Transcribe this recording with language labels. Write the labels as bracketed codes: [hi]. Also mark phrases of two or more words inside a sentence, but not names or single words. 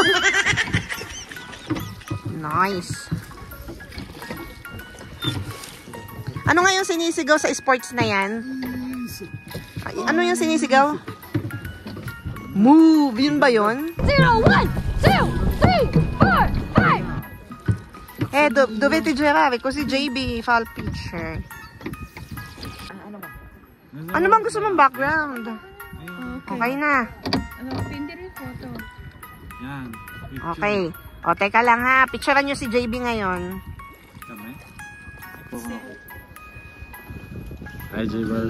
[tl] Nice. Ano nga yung sinisigaw sa sports na yan? Ay, ano yung sinisigaw? Move! Yun ba yun? 0, 1, 2, 3, 4, 5! [it] Dovete girare così JB fa il picture. [tl] Ano bang gusto mong background? Okay na. Ano, pindi rin photo. Yan. Okay. O, teka lang ha. Picturean nyo si JB ngayon. Kami? Hi, Jaybers.